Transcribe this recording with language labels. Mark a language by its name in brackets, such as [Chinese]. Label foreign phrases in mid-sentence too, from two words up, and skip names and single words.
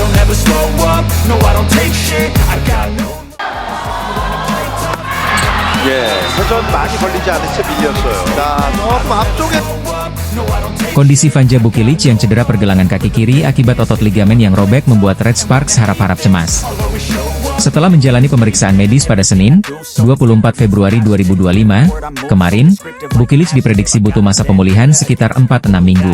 [English] never slow up, no I don't take shit, I got no. [Korean] 예, 회전 많이 걸리지 않은 채 밀렸어요. 자, 조금 앞쪽에. [Indonesian] Kondisi Vanja Bukilic yang cedera pergelangan kaki kiri akibat otot ligamen yang robek membuat Red Sparks harap-harap cemas. Setelah menjalani pemeriksaan medis pada Senin, 24 Februari 2025, kemarin, Bukilic diprediksi butuh masa pemulihan sekitar 4-6 minggu.